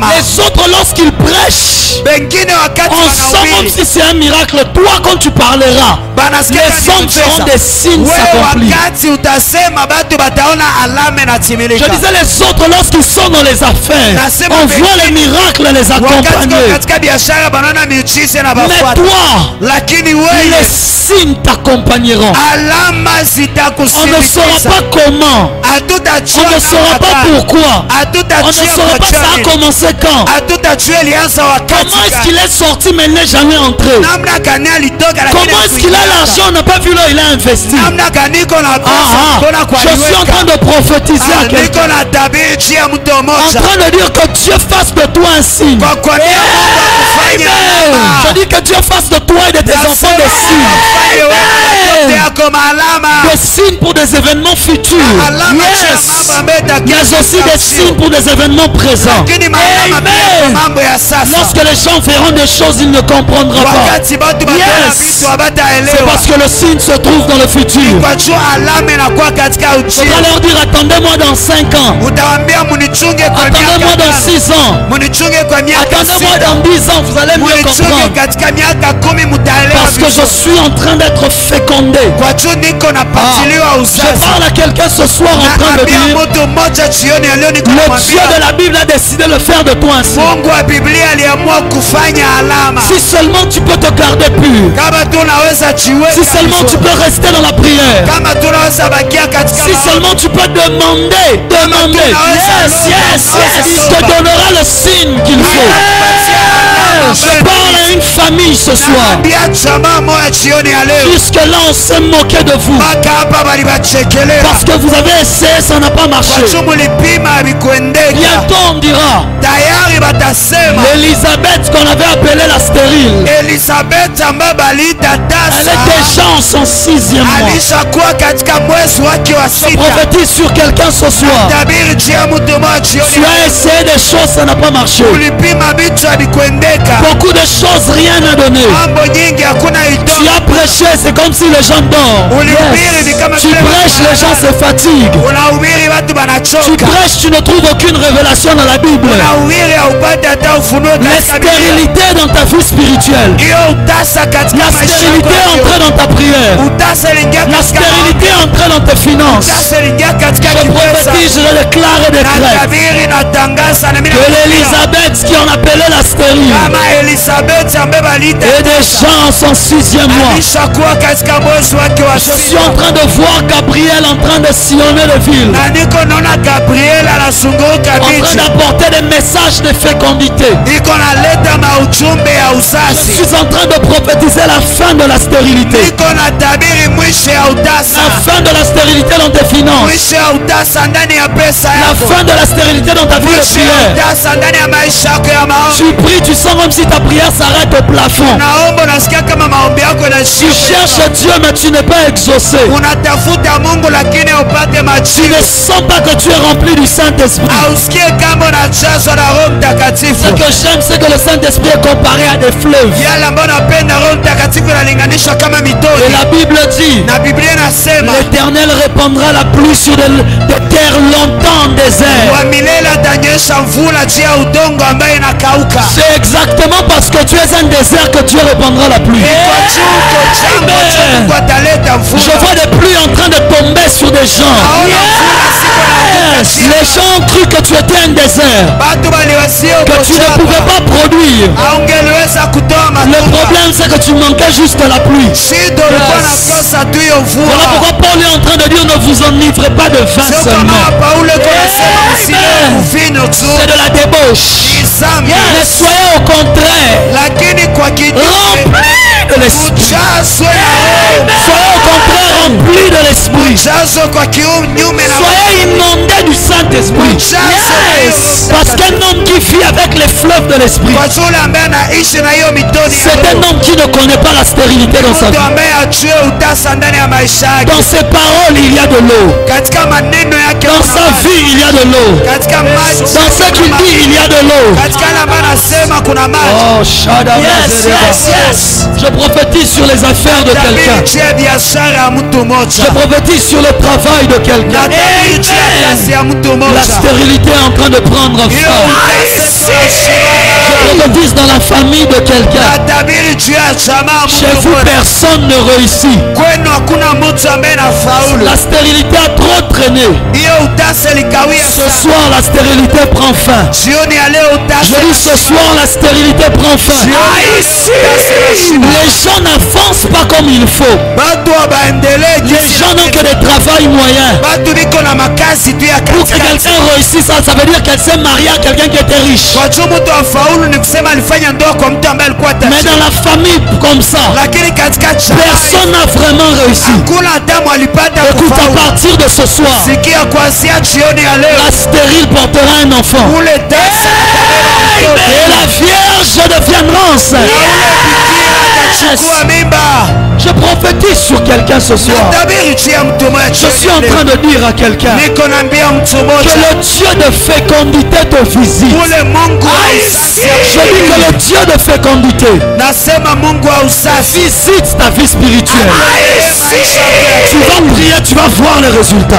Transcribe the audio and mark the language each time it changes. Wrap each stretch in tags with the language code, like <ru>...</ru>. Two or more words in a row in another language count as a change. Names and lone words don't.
<fr>Les autres, lorsqu'ils prêchent,</fr> <sw>Pengine wakati</sw> <fr>on sent comme</fr> <sw>wanahubiri</sw> <fr>si c'est un miracle. Toi, quand tu parleras,</fr> <sw>banasikia</sw> <fr>les</fr> <sw>kama</sw> <fr>hommes feront</fr> <sw>miujiza.</sw> <fr>des signes</fr> <sw>Wewe</sw> <fr>s'accomplir.</fr> <sw>wakati utasema batu bataona alama</sw> <fr>Je</fr> <sw>inatimilika.</sw> <fr>disais, les autres, lorsqu'ils sont dans les affaires, on voit les miracles les</fr> <sw>Wakati kwa</sw> <fr>accompagner.</fr> <sw>katika biashara banaona miujiza na</sw> <fr>Mais</fr> <sw>bafuata,</sw> <fr>toi,</fr> <sw>lakini</sw> <fr>les</fr> <sw>wewe</sw> <fr>signes t'accompagneront.</fr> <sw>alama</sw> <fr>On ne</fr> <sw>zitakusindikiza.</sw> <fr>saura pas comment.</fr> <sw>Hatutajua</sw> <fr>On ne saura</fr> <sw>namna</sw> <fr>pas</fr> <sw>gani.</sw> <fr>pourquoi. On ne</fr> <sw>Hatutajua</sw> <fr>saura pas ça a</fr> <sw>kwa</sw> <fr>commencé quand.</fr> <sw>hatutajua ilianza wakati</sw> <fr>Comment est-ce</fr> <sw>gani.</sw> <fr>qu'il est sorti mais il n'est jamais entré?</fr> <sw>Namna gani alitoka lakini</sw> <fr>Comment est-ce qu'il a</fr> <sw>hakuingia.</sw> <fr>l'argent? On n'a pas vu là, il a investi.</fr> <sw>Namna gani iko na pesa Ah, mbona ah. kwa</sw> <fr>Je suis en train de prophétiser à</fr> <sw>niko</sw> <fr>quelqu'un.</fr> <sw>na tabiri juu ya mtu</sw> <fr>En</fr> <sw>mmoja</sw> <fr>train de dire que Dieu fasse de toi un signe.</fr> <sw>kwa kuambia Mungu akufanye alama.</sw> <fr>Je dis que Dieu fasse de toi et de tes enfants des signes.</fr> <sw>Afanye wewe watoto Amen. yako maalama.</sw> <fr>Des signes pour des événements futurs.</fr> <sw>Alama ya Yes. mambo ambayo itakuwa</sw> <fr>Mais aussi des</fr> <sw>katika</sw> <fr>signes pour des événements présents.</fr> <sw>lakini maalama pia kwa Amen. mambo ya sasa.</sw> <fr>Lorsque les gens feront des choses, ils ne comprendront pas.</fr> <sw>Wakati batu bataona Yes. vitu</sw> <fr>C'est</fr> <sw>habataelewa</sw> <fr>parce que le signe se trouve dans le futur.</fr> <sw>kwa juu alama inakuwa katika</sw> <fr>On va</fr> <sw>ujio.</sw> <fr>leur dire attendez-moi dans 5 ans.</fr> <sw>Utawaambia munichunge kwa</sw> <fr>Attendez-moi</fr> <sw>miaka</sw> <fr>dans</fr> <sw>tano.</sw> <fr>6 ans.</fr> <sw>Munichunge kwa miaka</sw> <fr>Attendez-moi</fr> <sw>sita.</sw> <fr>dans 10 ans. Vous allez mieux</fr> <sw>Munichunge</sw> <fr>comprendre.</fr> <sw>katika miaka 10 mutaelewa</sw> <fr>Parce que je</fr> <sw>vizuri.</sw> <fr>suis en train d'être fécondé.</fr> <sw>Kwa juu niko napatiliwa</sw> <fr>Je</fr> <sw>uzazi.</sw> <fr>parle à quelqu'un ce soir en train de</fr> <sw>Naambia</sw> <fr>dire</fr> <sw>mtu mmoja jioni ya leo niko</sw> <fr>le Dieu</fr> <sw>namwambia</sw> <fr>de la Bible a décidé de faire de toi un signe.</fr> <sw>Mungu wa Biblia aliamua kufanya alama.</sw> <fr>Si seulement tu peux te garder pur.</fr> <sw>Kama tunaweza jiweka</sw> <fr>Si seulement tu</fr> <sw>vizuri.</sw> <fr>peux rester dans la prière.</fr> <sw>Kama tunaweza bakia katika</sw> <fr>Si</fr> <sw>maombi.</sw> <fr>seulement tu peux demander.</fr> <en>Yes, yes, yes.</en> <fr>Il te donnera le signe qu'il faut. Je parle à une famille ce soir.</fr> <sw>Naambia jamaa moja jioni ya leo.</sw> <fr>Jusque là on s'est moqué de vous.</fr> <sw>Mpaka hapa balibachekelea.</sw> <fr>Parce que vous avez essayé, ça n'a pas marché.</fr> <sw>Kwa juu mulipima havikuendeka.</sw> <fr>Bientôt on dira</fr> <sw>Tayari batasema</sw> <fr>Elisabeth qu'on avait appelée la stérile.</fr> <sw>Elizabeth ambaye baliita</sw> <fr>Elle</fr> <sw>tasa</sw> <fr>est déjà en son 6e mois.</fr> <sw>alishakuwa katika mwezi wake wa</sw> <fr>Je</fr> <sw>sita.</sw> <fr>prophétise sur quelqu'un ce soir.</fr> <sw>Tabiri juu ya mtu mmoja</sw> <fr>Tu</fr> <sw>jioni.</sw> <fr>as essayé des choses, ça n'a pas marché.</fr> <sw>Ulipima vitu havikuendeka.</sw> <fr>Beaucoup de choses, rien n'a donné.</fr> <sw>Mambo nyingi hakuna</sw> <fr>Tu</fr> <sw>itoka.</sw> <fr>as prêché, c'est comme si les gens dorment.</fr> <sw>Ulihubiri ni kama</sw> <fr>Tu</fr> <sw>vile</sw> <fr>prêches, les gens se fatiguent.</fr> <sw>unahubiri watu</sw> <fr>Tu</fr> <sw>banachoka.</sw> <fr>prêches, tu ne trouves aucune révélation dans la Bible.</fr> <sw>Unahubiri haupati hata ufunuo</sw> <fr>La</fr> <sw>katika Biblia.</sw> <fr>stérilité dans ta vie spirituelle.</fr> <sw>Hiyo utasa katika</sw> <fr>La</fr> <sw>maisha</sw> <fr>stérilité est</fr> <sw>yako.</sw> <fr>entrée dans ta prière.</fr> <sw>Utasa iliingia</sw> <fr>La</fr> <sw>katika</sw> <fr>stérilité est entrée dans tes finances.</fr> <sw>utasa iliingia katika</sw> <fr>Je</fr> <sw>kipesa.</sw> <fr>prophétise, je déclare et</fr> <sw>Na</sw> <fr>décrète</fr> <sw>tabiri na tangaza na mimi</sw> <fr>que</fr> <sw>nakwambia,</sw> <fr>l'Élisabeth qui en appelait la stérile</fr> <sw>kama Elizabeth ambaye baliita</sw> <fr>et des gens en son 6e mois.</fr> <sw>alishakuwa katika mwezi wake wa</sw> <fr>Je suis</fr> <sw>sita.</sw> <fr>en train de voir Gabriel en train de sillonner les villes,</fr> <sw>Na niko naona Gabriel anazunguka</sw> <fr>en train</fr> <sw>miji.</sw> <fr>d'apporter des messages de fécondité.</fr> <sw>Iko naleta maujumbe ya</sw> <fr>Je</fr> <sw>uzazi.</sw> <fr>suis en train de prophétiser la fin de la stérilité.</fr> <sw>Niko na tabiri mwisho ya utasa.</sw> <fr>La fin de la stérilité dans tes finances.</fr> <sw>Mwisho ya utasa ndani ya pesa</sw> <fr>La</fr> <sw>yako.</sw> <fr>fin de la stérilité dans ta vie de</fr> <sw>Mwisho ya</sw> <fr>prière.</fr> <sw>utasa ndani ya maisha yako ya maombi.</sw> <fr>Tu pries, tu sens comme si ta prière s'arrête au plafond.</fr> <sw>Naomba unasikia kama maombi yako</sw> <fr>Tu</fr> <sw>yanashika.</sw> <fr>cherches Dieu mais tu n'es pas exaucé.</fr> <sw>Unatafuta Mungu lakini upate</sw> <fr>Tu</fr> <sw>majibu.</sw> <fr>ne sens pas que tu es rempli du Saint-Esprit.</fr> <sw>Ausikie kama unajazwa kujazwa na Roho Mtakatifu.</sw> <fr>Ce que j'aime, c'est que le Saint-Esprit est comparé à des fleuves.</fr> <sw>Yale ambayo napenda, Roho Mtakatifu inalinganishwa kama</sw> <fr>Et</fr> <sw>mitoni.</sw> <fr>la Bible dit,</fr> <sw>Na Biblia inasema</sw> <fr>l'Éternel répandra la pluie sur des terres longtemps en désert.</fr> <sw>wa milele atanyesha mvula juu ya udongo ambayo inakauka.</sw> <fr>C'est exactement parce que tu es un désert que Dieu répandra la pluie.</fr> <sw>Kwa juu uko jangwa, Mungu ataleta</sw> <fr>Je</fr> <sw>mvula.</sw> <fr>vois des pluies en train de tomber sur des gens.</fr> <sw>Naona mvula siku inaanguka chini.</sw> <fr>Les gens ont cru que tu étais un désert,</fr> <sw>Batu baliwasia uko</sw> <fr>que tu ne pouvais</fr> <sw>jangwa.</sw> <fr>pas produire.</fr> <sw>Haungeliweza kutoa</sw> <fr>Le</fr> <sw>matunda.</sw> <fr>problème, c'est que tu manquais juste la pluie.</fr> <sw>Shida ulikuwa nakosa tu hiyo</sw> <fr>Voilà</fr> <sw>mvua.</sw> <fr>pourquoi Paul est en train de dire, ne vous enivrez pas de vin</fr> <sw>Sio kama</sw> <fr>seulement.</fr> <sw>Paulo yuko anasema msinywe Amen. mvinyo tu.</sw> <fr>C'est de la débauche.</fr> <sw>Ni zambi.</sw> <fr>Mais soyez au contraire</fr> <sw>Lakini kwa kinyume</sw> <fr>remplis de l'esprit.</fr> <sw>ujazwe na Roho.</sw> <fr>Soyez au contraire remplis de l'esprit.</fr> <sw>Ujazwe kwa kinyume na</sw> <fr>Soyez inondés du Saint-Esprit. Yes. Parce qu'un homme qui vit avec les fleuves de l'esprit,</fr> <sw>kwa yule ambaye anaishi na hiyo mitoni ya</sw> <fr>c'est un</fr> <sw>Roho.</sw> <fr>homme qui ne connaît pas la stérilité dans sa</fr> <sw>Mtu</sw> <fr>vie.</fr> <sw>ambaye ajue utasa ndani ya maisha yake.</sw> <fr>Dans ses paroles, il y a de l'eau.</fr> <sw>Katika maneno yake</sw> <fr>Dans</fr> <sw>kuna</sw> <fr>sa</fr> <sw>maji.</sw> <fr>vie, il y a de l'eau.</fr> <sw>Katika maji</sw> <fr>Dans ce qu'il dit, il y a de l'eau.</fr> <sw>katika yale ambayo anasema kuna maji. Oh, yes.</sw> <fr>Je prophétise sur les affaires de</fr> <sw>Tabiri</sw> <fr>quelqu'un.</fr> <sw>juu ya biashara ya mtu mmoja.</sw> <fr>Je prophétise sur le travail de quelqu'un.</fr> <sw>Natabiri juu ya kazi ya mtu</sw> <fr>La</fr> <sw>mmoja.</sw> <fr>stérilité est en train de prendre</fr> <sw>Hiyo</sw> <fr>fin. Je prophétise dans la famille de quelqu'un.</fr> <sw>natabiri juu ya jamaa ya</sw> <fr>Chez</fr> <sw>mtu</sw> <fr>vous,</fr> <sw>mmoja.</sw> <fr>personne ne réussit.</fr> <sw>Kwenu hakuna mtu ambaye anafaulu.</sw> <fr>La stérilité a trop traîné.</fr> <sw>Hiyo utasa likawia</sw> <fr>Ce</fr> <sw>sana.</sw> <fr>soir, la stérilité prend fin.</fr> <sw>Jioni ya leo utasa.</sw> <fr>Je dis ce soir, la stérilité prend fin. Les gens n'avancent pas comme il faut.</fr> <sw>Batu wabaendelee</sw> <fr>Les</fr> <sw>jinsi</sw> <fr>gens n'ont que des travails moyens.</fr> <sw>batu biko na makazi tu ya</sw> <fr>Pour que</fr> <sw>katikati.</sw> <fr>quelqu'un réussisse, ça veut dire qu'elle s'est mariée à quelqu'un qui était riche.</fr> <sw>Kwa juu mtu afaulu ni kusema alifanya ndoa kwa mtu ambaye alikuwa</sw> <fr>Mais</fr> <sw>tajiri.</sw> <fr>dans la famille comme ça,</fr> <sw>Lakini katika</sw> <fr>personne n'a vraiment réussi.</fr> <sw>hakuna hatamu alipata</sw> <fr>Écoute, à</fr> <sw>kufaulu.</sw> <fr>partir de ce soir,</fr> <sw>Sikia kuanzia jioni ya leo</sw> <fr>la stérile portera un enfant.</fr> <sw>ule tasa</sw> <fr>Et la vierge deviendra enceinte.</fr> <sw>atachukua mimba.</sw> <fr>Je prophétise sur quelqu'un ce soir.</fr> <sw>Natabiri juu ya mtu mmoja</sw> <fr>Je suis en train de dire à quelqu'un</fr> <sw>niko naambia mtu</sw> <fr>que</fr> <sw>mmoja</sw> <fr>le Dieu de fécondité te visite.</fr> <sw>ule Mungu wa usafi.</sw> <fr>Je dis que le Dieu de fécondité</fr> <sw>Nasema Mungu wa usafi.</sw> <fr>visite ta vie spirituelle. Tu vas prier, tu vas voir les résultats.</fr>